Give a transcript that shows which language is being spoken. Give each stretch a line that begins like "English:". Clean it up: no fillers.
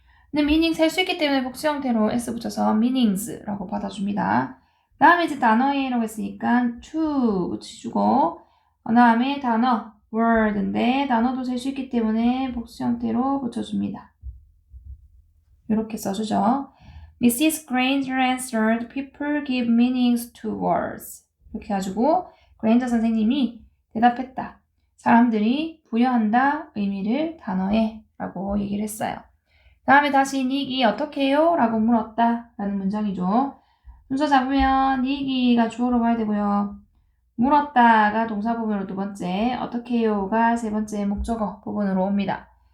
Korean: 근데 meaning 셀 수 있기 때문에 복수 형태로 s 붙여서 meanings라고 받아줍니다. 다음에 이제 단어에라고 했으니까 to 붙여주고 그 다음에 단어 word인데 단어도 셀 수 있기 때문에 복수 형태로 붙여줍니다. 이렇게 써주죠. Mrs.
English: Granger answered, people give meanings to words.
Korean: 이렇게 해가지고 그레인저 선생님이 대답했다. 사람들이 부여한다 의미를 단어에 라고 얘기를 했어요. 다음에 다시 닉이 어떻게 해요? 라고 물었다 라는 문장이죠. 순서 잡으면 닉이가 주어로 봐야 되고요. 물었다가 동사 부분으로 두 번째, 어떻게 해요가 세 번째 목적어 부분으로 옵니다.